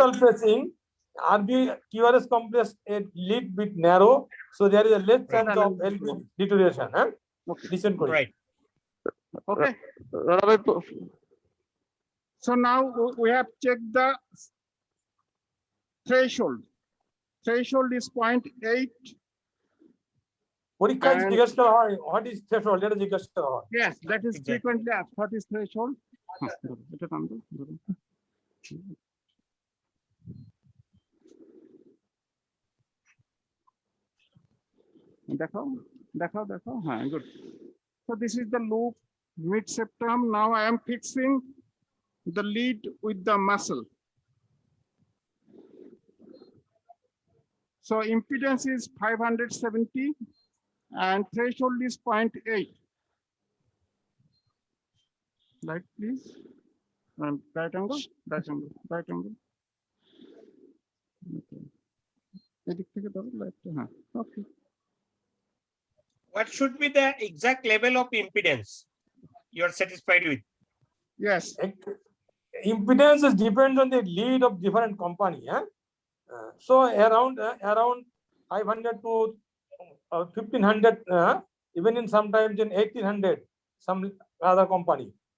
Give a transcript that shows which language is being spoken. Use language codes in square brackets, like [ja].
[en] septal pacing, RB QRS complex a little bit narrow, so there is a less chance of LB deterioration. Okay. Dysynchrony. Right. Okay. Ranabai, So now we have checked the threshold. Threshold is 0.8. [bn] পরীক্ষায় [en] And- [bn] জিজ্ঞেস করা হয় [en] what is threshold, [bn] এটা জিজ্ঞেস করা হয়। [en] Yes, that is Exactly. frequently asked. What is threshold? [bn] এটা টান দাও, ধরুন। দেখাও, দেখাও, দেখাও। হ্যাঁ, [en] good. So this is the loop mid septum. Now I am fixing the lead with the muscle. So impedance is 570 and threshold is 0.8. Light, please. And right angle, right angle, right angle. Okay. [bn] এদিক থেকে ধরো লাইটটা, হ্যাঁ, okay. [en] What should be the exact level of impedance you are satisfied with? Yes, Impedance is depends on the lead of different company. So around 500 to 1500, even in sometimes in 1800, some other company.